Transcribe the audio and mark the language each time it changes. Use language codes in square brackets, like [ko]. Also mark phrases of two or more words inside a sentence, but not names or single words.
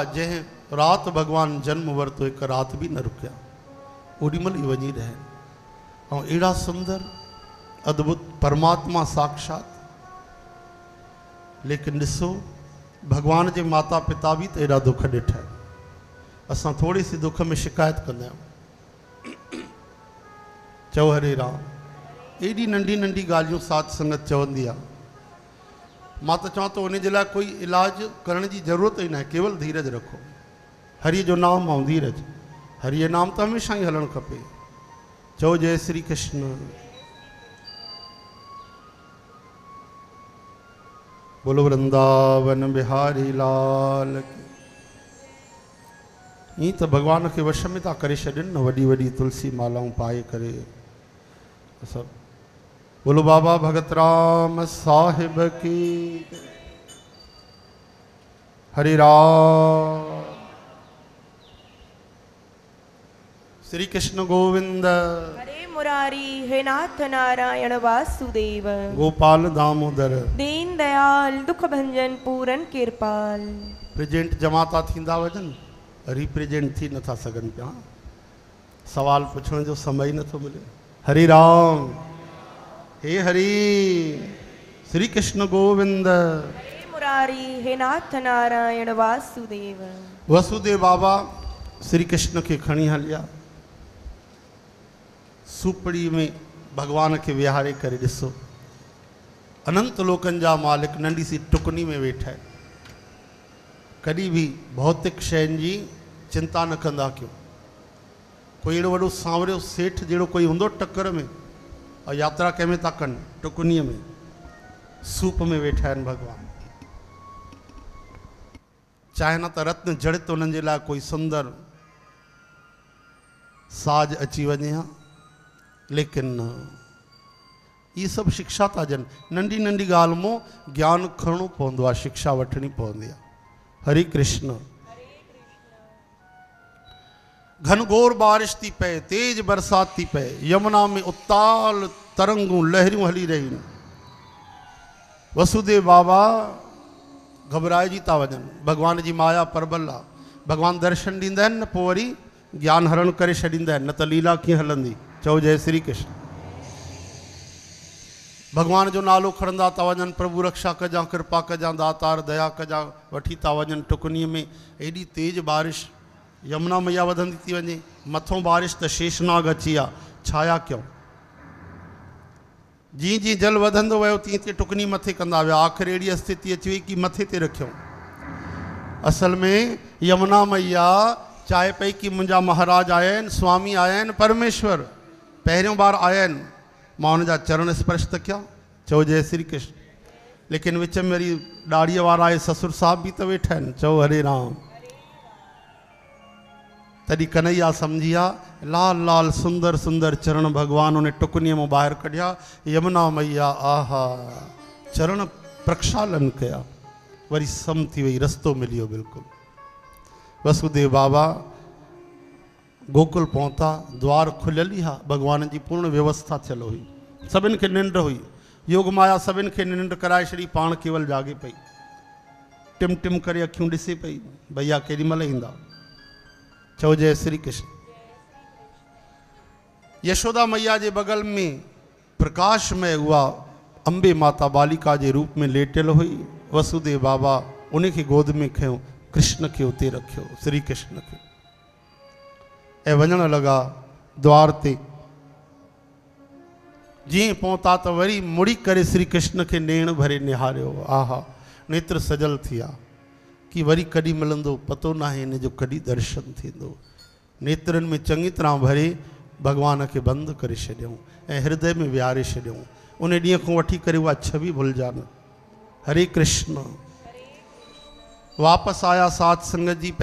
[sd] जंहिं रात भगवान जन्म वरतो, एक रात भी न रुकिया, ओॾीमहिल ई वञी रहिया। ऐं अहिड़ा सुंदर अद्भुत परमात्मा साक्षात। लेकिन ॾिसो भगवान जे माता पिता भी तो एॾा दुख ॾिठा। असां थोड़ी सी दुख में शिकायत कंदा आहियूं। चओ हरे राम। एॾी नंढी नंढी ॻाल्हियूं साथ संगत चवंदी आहे। मां त चवां थो उन जे लाइ कोई इलाज करण जी ज़रूरत ई न आहे, केवल धीरज रखो। हरि जो नाम ऐं धीरज, हरि जो नाम तो हमेशा ही हलणु खपे। चओ जय श्री कृष्ण। [hi] बोलो वृंदावन बिहारी लाल की। [sd] ईअं त भगवान के वश में था करे छॾनि न, वॾी वॾी तुलसी मालाऊं पाए करे सभु। [hi] बोलो बाबा भगत राम साहिब की। [sd] हरे राम। श्री कृष्ण गोविंद। [sa] हरे मुरारी हे नाथ नारायण वासुदेव, गोपाल दामोदर [hi] दीन दयाल दुख भंजन पूरन कृपाल। [sd] प्रेजेंट जमाता थींदा वञनि, रिप्रेजेंट थी नथा सघनि पिया। सवाल पुछण जो समय नथो मिले। [sa] हरि राम। हे हरि। श्री कृष्ण गोविंद। हरे मुरारी हे नाथ नारायण वासुदेव। [sd] वसुदेव बाबा श्री कृष्ण के खणी हलिया। सुपड़ी में भगवान के विहारे करे ॾिसो। अनंत लोकन जा मालिक नंढी सी टुकनी में वेठा है। कॾहिं बि भौतिक शयुनि जी चिंता न कंदा कयो। कोई अहिड़ो वॾो सांवरियो सेठ जहिड़ो कोई हूंदो टक्कर में, और यात्रा कंहिंमें था कनि, टुकनीअ में, सूप में वेठा आहिनि भॻवान। चाहे न त रत्न जड़ित उन्हनि जे लाइ कोई सुंदर साज अची वञे हा, लेकिन ये सभु शिक्षा था ॾियनि। नंढी नंढी ॻाल्हि मां ज्ञान खणणो पवंदो आहे, शिक्षा वठणी पवंदी आहे। हरे कृष्ण। घनघोर बारिश थी पए, तेज बरसात थी पए, यमुना में उताल तरंगूं लहरियूं हली रहियूं। वसुदेव बाबा घबराइजी था वञनि। भगवान जी माया परबल आहे। भगवान दर्शन ॾींदा आहिनि न, पोइ वरी ज्ञान हरण करे छॾींदा आहिनि, न त लीला कीअं हलंदी। चओ जय श्री कृष्ण। भगवान जो नालो खणंदा था वञनि, प्रभु रक्षा कजां, कृपा कजां, दातार दया कजां, वठी था वञनि टुकनीअ में। एॾी तेज बारिश, यमुना मैया वधंदी थी वञे, मथों बारिश त शेषनाग अची आहे, छाया कयूं। जीअं जीअं जल वधंदो वियो तीअं तीअं टुकनी मथे कंदा विया। आख़िर अहिड़ी स्थिति अची वई कि मथे ते रखियऊं। असल में यमुना मैया चाहे पई कि मुंहिंजा महाराज आया आहिनि, स्वामी आया आहिनि, परमेश्वर पहिरियों बार आया आहिनि, मां हुनजा चरण स्पर्श त कयां। चओ जय श्री कृष्ण। लेकिन विच में वरी ॾाड़ीअ वारा आहे, ससुर साहब बि त वेठा आहिनि। चओ हरे राम। तॾहिं कन्हैया सम्झी आ, लाल लाल सुंदर सुंदर चरण भगवान उन टुकनीअ मां ॿाहिरि कढिया। यमुना मैया आहा चरण प्रक्षालन कया, वरी सम थी वई, रस्तो मिली वियो बिल्कुलु। वसुदेव बाबा गोकुल पहुता, द्वार खुलियल ई हा, भगवान जी पूर्ण व्यवस्था थियल हुई। सभिनि खे निंड हुई। योग माया सभिनि खे निंड कराए छॾी, पाण केवल जागे पई। टिम टिम करे अखियूं ॾिसे पई, भैया केॾी महिल ईंदा। चओ जय श्री कृष्ण। यशोदा मैया जे बगल में प्रकाश में उहा अंबे माता बालिका जे रूप में लेटियल हुई। वसुदेव बाबा उन खे गोद में खयो, कृष्ण खे उते रखियो, श्री कृष्ण खे, ऐं वञण लॻा द्वार ते। जीअं पहुता त वरी मुड़ी करे श्री कृष्ण खे नेण भरे निहारियो। आहा नेत्र सजल थी विया कि वरी कॾहिं मिलंदो, पतो न आहे हिन जो कॾहिं दर्शन थींदो। नेत्रनि में चङी तरह भरे भगवान खे बंदि करे छॾियऊं ऐं हृदय में विहारे छॾियऊं। उन ॾींहं खां वठी करे उहा छवि भुलिजा न। हरे कृष्ण। वापसि आया साध संगत जी।